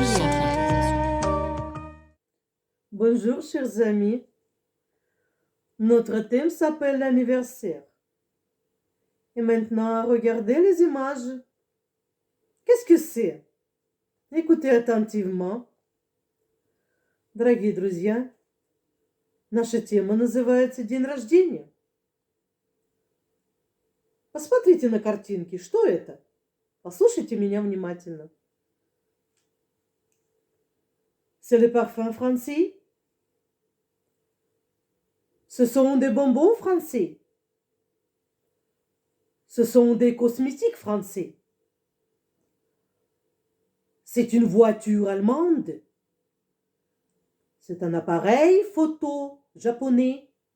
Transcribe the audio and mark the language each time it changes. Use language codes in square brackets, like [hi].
[fr] première réalisation. Bonjour chers amis, notre thème s'appelle l'anniversaire. Et maintenant, regardez les images. Qu'est-ce que c'est? Écoutez attentivement. [ru] Дорогие друзья, наша тема называется «День рождения». Посмотрите на картинки, что это? Послушайте меня внимательно. [fr] C'est le parfum français. Ce sont des bonbons français. Ce sont des cosmétiques français. C'est une voiture allemande. C'est un appareil photo japonais.